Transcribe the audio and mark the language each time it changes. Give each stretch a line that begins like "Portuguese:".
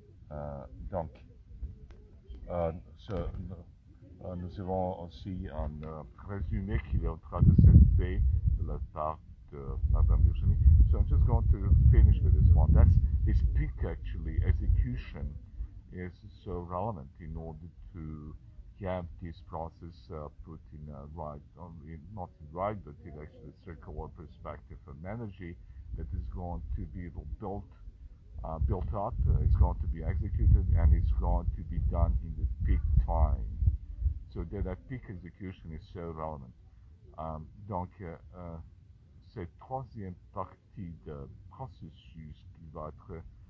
French: Um, donc, ce, nous avons aussi un résumé qui est en train de se faire de la part de Madame Virginie.
English: So I'm just going to finish with this one. That's this peak actually execution is so relevant in order to have this process put in a right, not right, but in actually circular perspective of energy that is going to be built up, it's going to be executed, and it's going to be done in the peak time. So that peak execution is so relevant.
French: Donc, cette troisième partie de processus qui va être